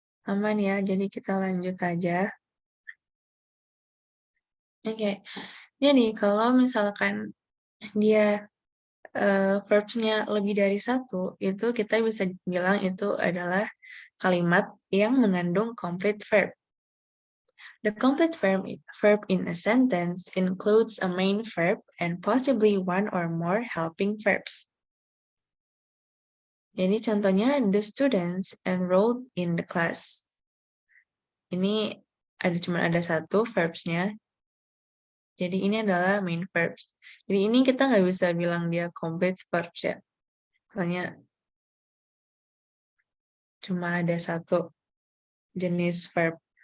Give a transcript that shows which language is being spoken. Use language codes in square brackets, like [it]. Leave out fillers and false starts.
[id] Aman ya, jadi kita lanjut aja. Oke. Jadi kalau misalkan dia verbs-nya lebih dari satu, itu kita bisa bilang itu adalah kalimat yang mengandung complete verb. [en] The complete verb in a sentence includes a main verb and possibly one or more helping verbs. [id] Jadi contohnya, [en] the students enrolled in the class. [id] Ini cuma ada satu verbs-nya. Jadi ini adalah main verbs. Jadi ini kita nggak bisa bilang dia complete verbs ya. Soalnya cuma ada satu jenis verb.